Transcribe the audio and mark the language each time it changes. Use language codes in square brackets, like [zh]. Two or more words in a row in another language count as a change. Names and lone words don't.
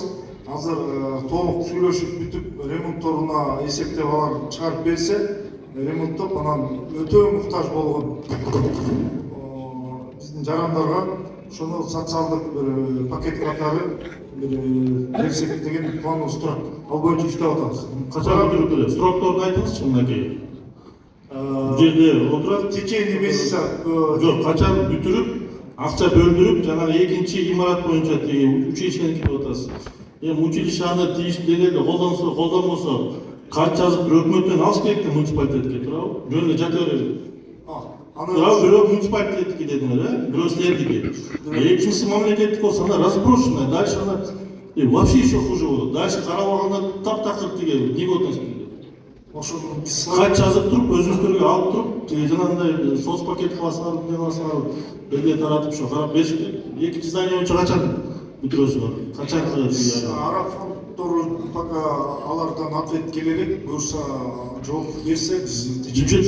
[ky] Азыр толук сүйлөшүп бүтүп ремонтторуна эсептеп алар чыгарып берсе, ремонттоп анан өтө муктаж болгон биздин жарандарга ошону социалдык бир пакет катары берсек деген планыбыз турат. Ал боюнча иштеп атабыз. Качан бүтүрүп берет? Срокторду айтыңызчы мынакей. Бул жерде отурат. [ru] В течение месяца. [ky] Жок, качан бүтүрүп, акча бөлдүрүп, жанагы экинчи имарат боюнча тиги училищени кирип атасыз. Эми училище аны тийиштүү деңгээлде колдонсо, колдонбосо, карт жазып бир өкмөттөн алыш керек да муниципалитетке, туурабы? Жөн эле жата берет. Бирөө муниципалитетке дедиңер, бирөө силердики. Экинчиси мамлекеттик болсо ана разброшенная, [ru] дальше она вообще еще хуже болот. [ky] Дальше карабаганда таптакыр тиги [ru] не относится. [ky] Ошону Кат жазып туруп, өзүңүздөргө алып туруп, жанагындай соц пакет кыласыңар, элге таратып ошо карап бериш керек. Экинчи здание боюнча качан бүтүрөсүңөр? Качан кылат? Араб фонддору пока алардан ответ келе элек, буюрса жооп берсе биз